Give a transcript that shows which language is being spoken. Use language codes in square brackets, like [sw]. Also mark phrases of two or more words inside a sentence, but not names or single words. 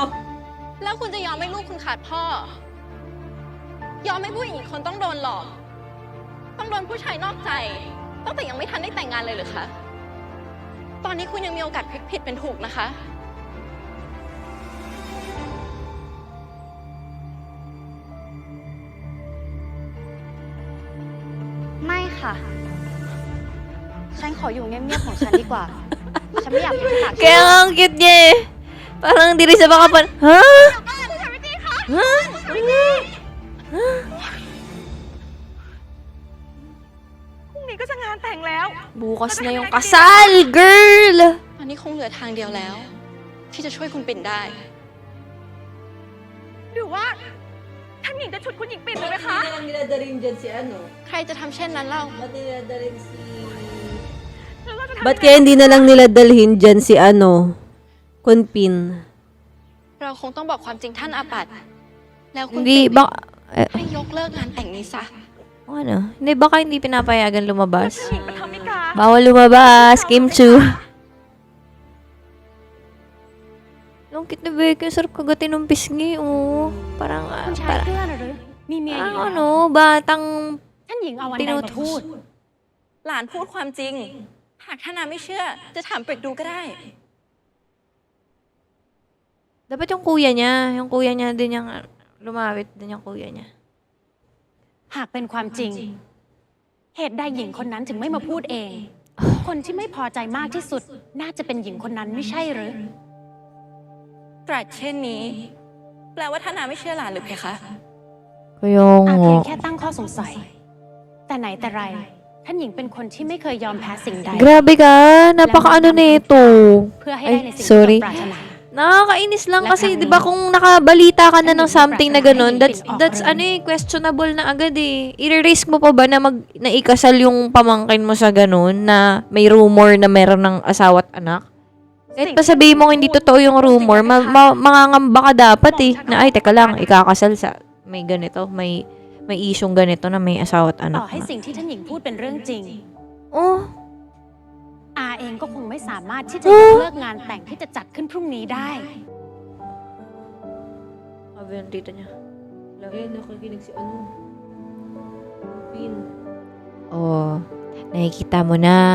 [th] แล้วคุณจะยอมให้ลูกคุณขาดพ่อ ยอมให้ผู้หญิงอีกคนต้องโดนหลอก ต้องโดนผู้ชายนอกใจ ตั้งแต่ยังไม่ทันได้แต่งงานเลยเหรือคะ ตอนนี้คุณยังมีโอกาสพลิกผิดเป็นถูกนะคะ ไม่ค่ะ ฉันขออยู่เงียบๆของฉันดีกว่า ฉันไม่อยากเป็นปาก [tl] Kaya nga ang cute niya eh. Parang hindi rin siya makapan... Ha? Ha? Ano? [th] พรุ่งนี้ก็จะงานแต่งแล้ว [tl] Bukas na yung kasal, girl! [th] ตอนนี้คงเหลือทางเดียวแล้ว ที่จะช่วยคุณปิ่นได้ หรือว่า ท่านหญิงจะฉุดคุณหญิงปิ่นเลยไหมคะ [tl] Hindi na niladalhin dyan si ano? [th] ใครจะทำเช่นนั้นเล่า [tl] Ba't niladalhin si... [th] แล้วเราจะทำ [tl] Ba't kaya hindi na lang nila dalhin dyan si ano? Kunpin. [th] เราคงต้องบอกความจริงท่านอาปัตย์แล้วคุณ [tl] Hindi, [th] ปิ่น [tl] baka... Eh, [th] ให้ยกเลิกงานแต่งนี้ซะ [tl] ano? Hindi, baka hindi pinapayagan lumabas. [th] ท่านหญิงปฐมิกา [tl] Bawal lumabas, Kim Chu. Lungkit na Becky, sarap kagatin ng pisngi, oh. Parang, [th] คุณชาย [tl] parang, [th] เกื้อน่ะหรือ มีเมียอยู่ [tl] parang [th] แล้ว [tl] ano, batang [th] ท่านหญิงเอาวันใดมาพูด หลานพูดความจริง หากท่านอาไม่เชื่อ จะถามเป็ดดูก็ได้ [tl] Dapat yung kuya niya din yung lumawit din yung kuya niya. [th] หากเป็นความจริง เหตุใดหญิงคนนั้นถึงไม่มาพูดเอง คนที่ไม่พอใจมากที่สุด น่าจะเป็นหญิงคนนั้นไม่ใช่หรือ ตรัสเช่นนี้ แปลว่าท่านอาไม่เชื่อหลานหรือเพคะ [tl] Kaya [th] อาเพียง [tl] nga. [th] แค่ตั้งข้อสงสัย แต่ไหนแต่ไร ท่านหญิงเป็นคนที่ไม่เคยยอมแพ้สิ่งใด [tl] Grabe ka. Napaka-ano nito. [th] เพื่อให้ได้ในสิ่ง [tl] Ay, sorry. [th] ที่ตนปรารถนา [tl] Nakakainis lang Lahat kasi, ng 'di ba, kung nakabalita ka na ng Ano, something na ganun, that's offering. questionable na agad eh. I-risk mo pa ba na naikasal yung pamangkin mo sa ganun na may rumor na meron ng asawa at anak? Kahit pa sabihin mo hindi totoo yung rumor, mangangamba ka dapat eh. Na ay, teka lang, ikakasal sa may ganito, may isyong ganito na may asawa at [th] ต่อ [tl] anak [th] ให้ [tl] na. [th] สิ่งที่ท่านหญิงพูดเป็นเรื่องจริง [tl] Oh, [th] อาเองก็คงไม่สามารถที่จะยกเลิกงานแต่งที่จะจัดขึ้นพรุ่งนี้ได้ [tl] sabi ng tita niya. Lagi, nakikinig si Pin. Oh, nakikita mo na.